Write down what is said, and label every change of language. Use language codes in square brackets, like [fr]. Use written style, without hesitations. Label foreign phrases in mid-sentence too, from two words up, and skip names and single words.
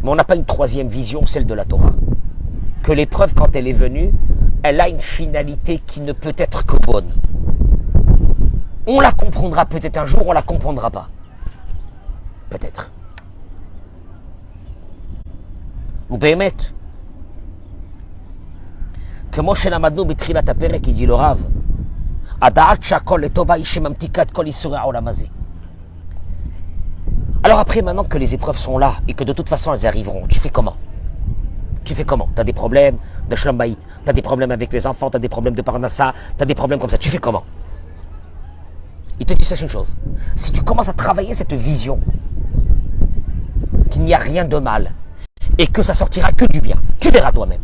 [fr] Mais on n'a pas une troisième vision, celle de la Torah. Que l'épreuve, quand elle est venue, elle a une finalité qui ne peut être que bonne. On la comprendra peut-être un jour, on la comprendra pas. Peut-être. Ou [he] באמת, כמו שלמדנו בתחילת הפרק, [fr] dit le Rav, [he] הדעת שהכל לטובה היא שממתיקה את כל ייסורי העולם הזה. [fr] Alors après, maintenant que les épreuves sont là et que de toute façon elles arriveront, tu fais comment? Tu fais comment? Tu as des problèmes de [he] שלום בית, [fr] tu as des problèmes avec les enfants, tu as des problèmes de parnassa, tu as des problèmes comme ça. Tu fais comment? Il te dit ça, c'est une chose. Si tu commences à travailler cette vision, qu'il n'y a rien de mal et que ça sortira que du bien, tu verras toi-même.